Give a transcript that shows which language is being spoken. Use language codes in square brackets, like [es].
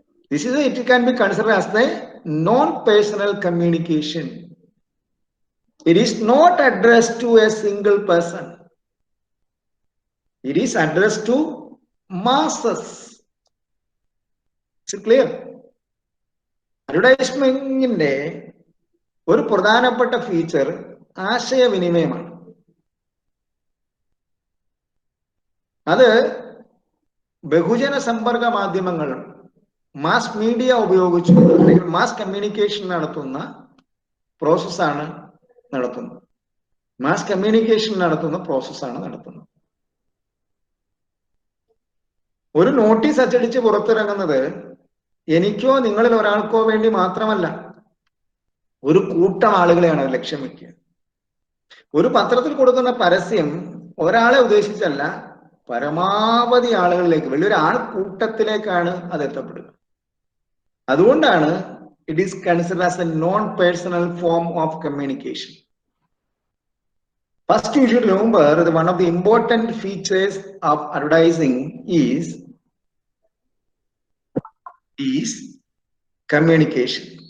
[en] This is it can be considered as the non-personal communication. It is not addressed to a single person. It is addressed to masses. Is it clear? [ml] അഡ്വർടൈസ്മെന്റിന്റെ ഒരു പ്രധാനപ്പെട്ട feature ആശയവിനിമയമാണ്. അത് ബഹുജന സമ്പർക്ക മാധ്യമങ്ങൾ mass media ഉപയോഗിച്ചുകൊണ്ട് അല്ലെങ്കിൽ mass communication നടത്തുന്ന പ്രോസസ്സാണ് നടത്തുന്നത്. മാസ് കമ്മ്യൂണിക്കേഷൻ നടത്തുന്ന പ്രോസസ്സാണ് നടത്തുന്നത്. ഒരു നോട്ടീസ് അച്ചടിച്ച് പുറത്തിറങ്ങുന്നത് എനിക്കോ നിങ്ങളിൽ ഒരാൾക്കോ വേണ്ടി മാത്രമല്ല, ഒരു കൂട്ടം ആളുകളെയാണ് അത് ലക്ഷ്യം വെക്കുക. ഒരു പത്രത്തിൽ കൊടുക്കുന്ന പരസ്യം ഒരാളെ ഉദ്ദേശിച്ചല്ല, പരമാവധി ആളുകളിലേക്ക്, വലിയൊരു ആൾക്കൂട്ടത്തിലേക്കാണ് അത് എത്തപ്പെടുക. അതുകൊണ്ടാണ് [en] it is considered as a non-personal form of communication. First, you should remember that one of the important features of advertising is communication.